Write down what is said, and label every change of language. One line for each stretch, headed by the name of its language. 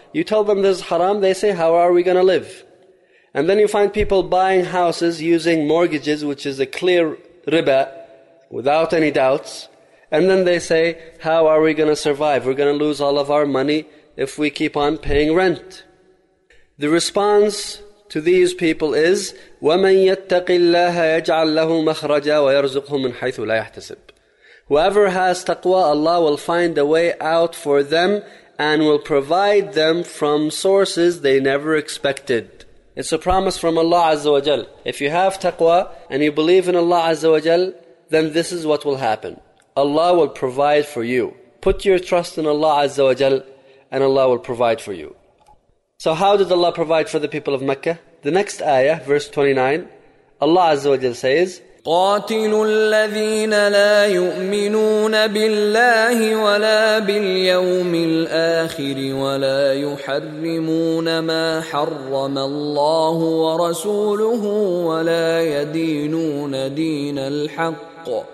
English: You tell them this is haram, they say, how are we going to live? And then you find people buying houses using mortgages, which is a clear riba, without any doubts. And then they say, how are we going to survive? We're going to lose all of our money if we keep on paying rent. The response to these people is,
Arabic: وَمَنْ يَتَّقِ اللَّهَ يَجْعَلْ لَهُ مَخْرَجًا وَيَرْزُقْهُ مِنْ حَيْثُ لَا يَحْتَسِبْ.
English: Whoever has taqwa, Allah will find a way out for them and will provide them from sources they never expected. It's a promise from Allah Azza wa Jal. If you have taqwa and you believe in Allah Azza wa Jal, then this is what will happen. Allah will provide for you. Put your trust in Allah Azza wa Jal and Allah will provide for you. So how did Allah provide for the people of Mecca? The next ayah, verse 29, Allah Azza wa Jal says,
Arabic: قاتلوا الذين لا يؤمنون بالله ولا باليوم الآخر ولا يحرمون ما حرم الله ورسوله ولا يدينون دين الحق